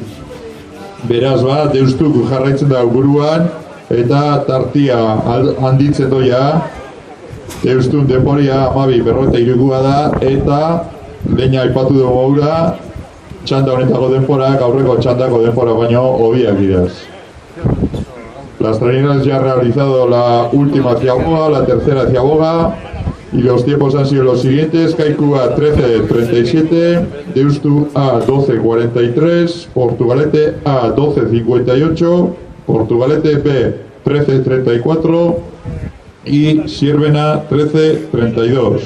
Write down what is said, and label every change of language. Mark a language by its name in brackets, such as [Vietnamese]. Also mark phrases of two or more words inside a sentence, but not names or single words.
[Basque] Beraz ba, Deustuk jarraitzen da buruan eta tartia handitzen doia. Deustun denporia 12:43 da eta leina aipatu dugu gaura, txanda honetako denporak aurreko txandako denpora baino hobiak dira. [Spanish] Las traineras ya han realizado la última ciaboga, la tercera ciaboga. Y los tiempos han sido los siguientes: Kaiku A 13.37, Deustu A 12.43, Portugalete A 12.58, Portugalete B 13.34 y Siervena 13.32.